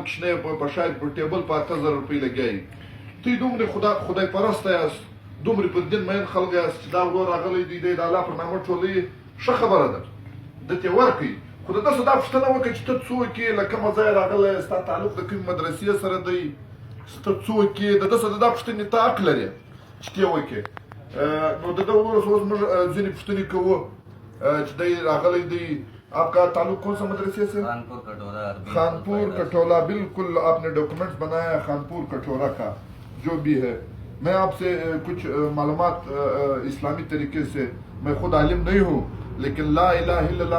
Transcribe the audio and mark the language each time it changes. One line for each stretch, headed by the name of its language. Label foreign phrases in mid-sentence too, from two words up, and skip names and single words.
Pashto: کوچنی په ښار کې پر ټیبل په 8000 روپۍ لګیایي دوی دومره خدای پرسته یاست دومره په دین میین خلک یاست چې دا ورور راغلی دی د الله پر نامه ټولوي ښه خبره ده ده ته ورکوي خو د داسې دا پوښتنه وکړه چې ته څوک یې له کومه ځایه راغلی ستا تعلق د کومې مدرسې سره دی ته څوک یې د ده سره د دا پوښتنې ته حق لرې چې ته یې وکړې نو د ده ورور اوس موږ ځینې پوښتنې کوو چې دی راغلی دی
Urdu: آپ کا تعلق کون سا مدرسے سے خانپور کٹھولا بالکل آپ نے ڈاکومنٹس بنایا ہے خانپور کٹھورا کا جو بھی ہے میں آپ سے کچھ معلومات اسلامی طریقے سے میں خود عالم نہیں ہوں لیکن
Arabic: لا الہ الا اللہ